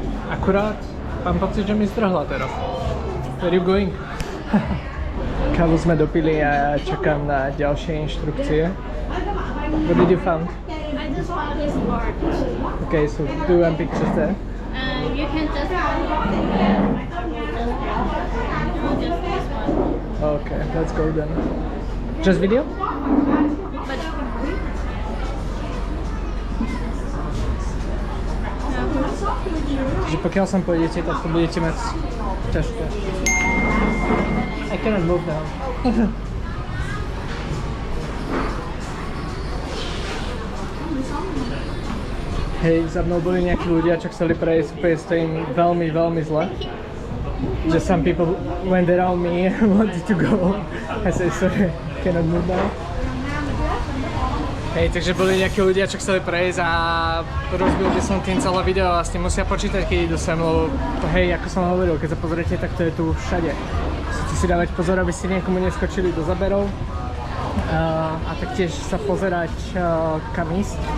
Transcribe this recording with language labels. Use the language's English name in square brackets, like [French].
[Slovak] Akurát mám pocit, že mi zdrhla teraz. [English] Where are you going? [Slovak] Kávu sme dopili a čakám na ďalšie inštrukcie. [English] What did you find? I just found this bar. Okay, so do you want pictures there? You can just do just this one. Okay, let's go then. Just video? But [Slovak] Že pokiaľ sem pôjdete, tak to budete mať ťažké. [English] I cannot move now. [Slovak] Hej, za mnou boli nejakí ľudia, čo chceli prejsť, úplne stojím veľmi, veľmi zle. [English] Just some people went around me and wanted to go. I said, sorry, cannot move now. [Slovak] Hej, takže boli nejakí ľudia, čo chceli prejsť a rozbil by som tým celé video a s tým musia počítať, keď idú sem, lebo hej, ako som hovoril, keď sa pozriete, tak to je tu všade. Musíte si dávať pozor, aby ste niekomu neskočili do zaberov a taktiež sa pozerať kam ísť.